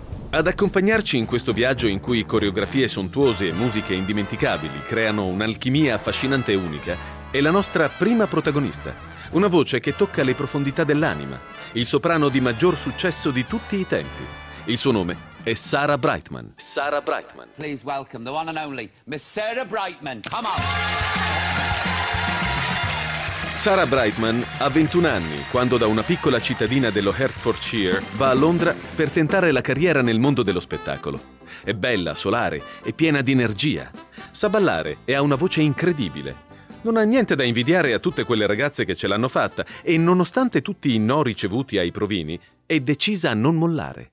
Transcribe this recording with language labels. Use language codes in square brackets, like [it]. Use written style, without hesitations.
[it] Ad accompagnarci in questo viaggio in cui coreografie sontuose e musiche indimenticabili creano un'alchimia affascinante e unica, è la nostra prima protagonista, una voce che tocca le profondità dell'anima, il soprano di maggior successo di tutti i tempi. Il suo nome è Sarah Brightman. Sarah Brightman. [en] Please welcome the one and only Miss Sarah Brightman. Come on! [it] Sarah Brightman ha 21 anni quando da una piccola cittadina dello Hertfordshire va a Londra per tentare la carriera nel mondo dello spettacolo. È bella, solare e piena di energia. Sa ballare e ha una voce incredibile. Non ha niente da invidiare a tutte quelle ragazze che ce l'hanno fatta e nonostante tutti i no ricevuti ai provini, è decisa a non mollare.